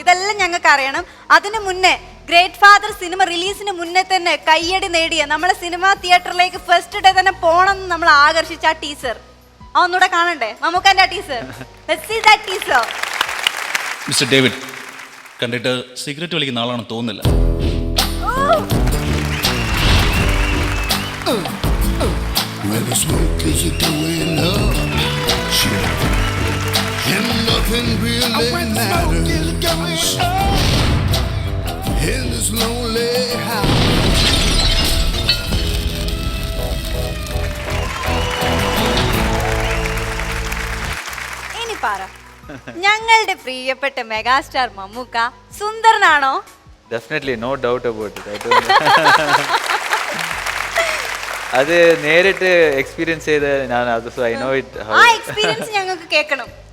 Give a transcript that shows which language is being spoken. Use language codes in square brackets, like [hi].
[ml] ഇതെല്ലാം ഞങ്ങൾക്ക് അറിയണം. അതിനു മുന്നേ ഗ്രേറ്റ് ഫാദർ സിനിമ റിലീസിന് മുന്നേ തന്നെ കയ്യടി നേടിയ നമ്മളെ സിനിമ തിയേറ്ററിലേക്ക് ഫസ്റ്റ് ഡേ തന്നെ പോകണം എന്ന് നമ്മൾ ആകർഷിച്ച ആ ടീസർ ഒന്നുകൂടെ കാണണ്ടേ? മമ്മൂക്കാന്റെ ആ teaser. [en] Let's see that teaser. [ml] Mister David, കണ്ടിട്ട് സിഗരറ്റ് വലിക്കുന്ന ആളാണെന്ന് തോന്നുന്നില്ല. [en] When the smoke is going up, shit, and nothing really matters in this lonely house. [ml] ഇനി പറ, ഞങ്ങളുടെ പ്രിയപ്പെട്ട megastar Mammukka സുന്ദരനാണോ? [en] Definitely, no doubt about it. [ml] അത് നേരിട്ട് എക്സ്പീരിയൻസ് ചെയ്ത് ഞാൻ അത് [en] So I know it. [ml] ആ എക്സ്പീരിയൻസ് ഞങ്ങൾക്ക് കേൾക്കണം.